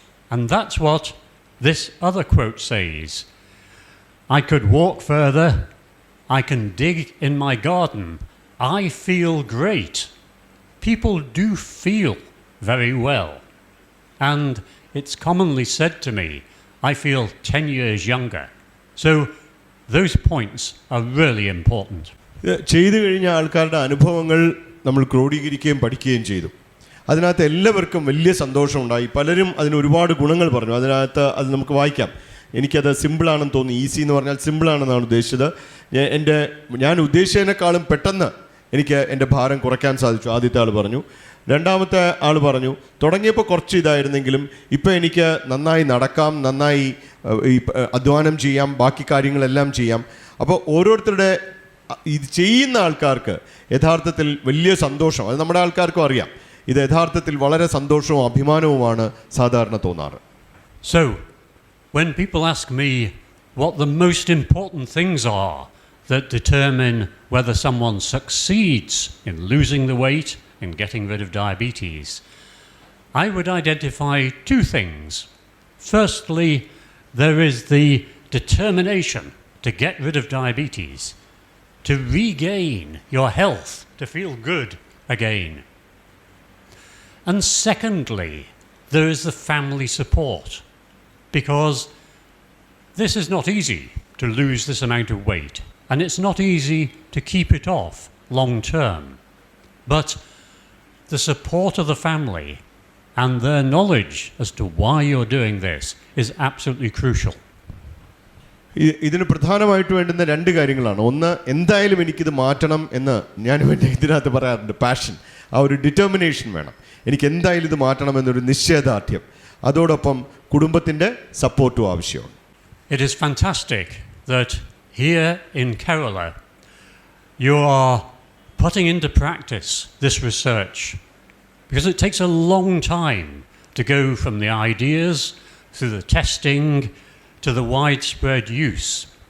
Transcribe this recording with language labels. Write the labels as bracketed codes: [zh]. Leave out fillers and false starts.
[en] And that's what this other quote says. I could walk further, I can dig in my garden, I feel great. People do feel very well. And it's commonly said to me, I feel 10 years younger. So those points are really important. [ml] ചെയ്തു കഴിഞ്ഞ ആൾക്കാരുടെ അനുഭവങ്ങൾ നമ്മൾ ക്രോഡീകരിക്കുകയും പഠിക്കുകയും ചെയ്തു. അതിനകത്ത് എല്ലാവർക്കും വലിയ സന്തോഷമുണ്ടായി. പലരും അതിന് ഒരുപാട് ഗുണങ്ങൾ പറഞ്ഞു. അതിനകത്ത് അത് നമുക്ക് വായിക്കാം. എനിക്കത് സിമ്പിളാണെന്ന് തോന്നി. ഈസി എന്ന് പറഞ്ഞാൽ സിമ്പിളാണെന്നാണ് ഉദ്ദേശിച്ചത്. ഞാൻ ഉദ്ദേശിച്ചതിനേക്കാളും പെട്ടെന്ന് എനിക്ക് എൻ്റെ ഭാരം കുറയ്ക്കാൻ സാധിച്ചു, ആദ്യത്തെ ആൾ പറഞ്ഞു. രണ്ടാമത്തെ ആൾ പറഞ്ഞു, തുടങ്ങിയപ്പോൾ കുറച്ച് ഇതായിരുന്നെങ്കിലും ഇപ്പോൾ എനിക്ക് നന്നായി നടക്കാം, നന്നായി അധ്വാനം ചെയ്യാം, ബാക്കി കാര്യങ്ങളെല്ലാം ചെയ്യാം. അപ്പോൾ ഓരോരുത്തരുടെ ഇത് ചെയ്യുന്ന ആൾക്കാർക്ക് യഥാർത്ഥത്തിൽ വലിയ സന്തോഷം, അത് നമ്മുടെ ആൾക്കാർക്കും അറിയാം, ഇത് യഥാർത്ഥത്തിൽ വളരെ സന്തോഷവും അഭിമാനവുമാണ് സാധാരണ തോന്നാറ്. [en] So, when people ask me what the most important things are that determine whether someone succeeds in losing the weight and getting rid of diabetes, I would identify 2 things. Firstly, there is the determination to get rid of diabetes, to regain your health, to feel good again. And secondly, there is the family support, because this is not easy to lose this amount of weight, and it's not easy to keep it off long term. But the support of the family and their knowledge as to why you're doing this is absolutely crucial. [ml] ഇതിന് പ്രധാനമായിട്ട് വേണ്ടുന്ന രണ്ട് കാര്യങ്ങളാണ്. ഒന്ന്, എന്തായാലും എനിക്കിത് മാറ്റണം എന്ന് ഞാൻ ഇതിനകത്ത് പറയാറുണ്ട്. പാഷൻ, ആ ഒരു ഡിറ്റർമിനേഷൻ വേണം. എനിക്ക് എന്തായാലും ഇത് മാറ്റണം എന്നൊരു നിശ്ചയദാർഢ്യം. അതോടൊപ്പം കുടുംബത്തിൻ്റെ സപ്പോർട്ടും ആവശ്യമാണ്. [en] It is fantastic that here in Kerala you are putting into practice this research, because it takes a long time to go from the ideas through the testing to the widespread use.